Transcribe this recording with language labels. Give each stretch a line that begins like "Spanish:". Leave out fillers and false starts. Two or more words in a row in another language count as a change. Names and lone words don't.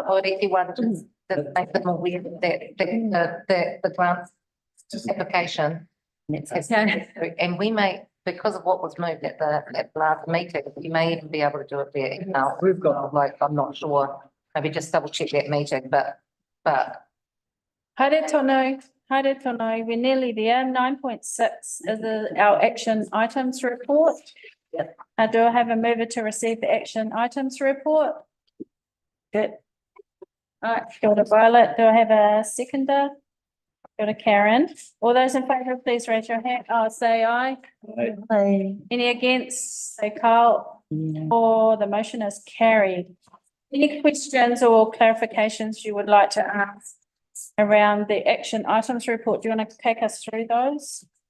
English: Or if you want to make them aware that the grant application. And we may, because of what was moved at the last meeting, you may even be able to do it via email. We've got- Like, I'm not sure, maybe just double check that meeting, but.
Māori: Haere tono,
English: we're nearly there. 9.6 is our action items report. Do I have a mover to receive the action items report? Good. All right,
Māori: kia ora Violet.
English: Do I have a seconder?
Māori: Kia ora Karen.
English: All those in favour, please raise your hand. Oh, say aye. Hi. Any against? Say Carl. Or the motion is carried. Any questions or clarifications you would like to ask around the action items report? Do you want to take us through those?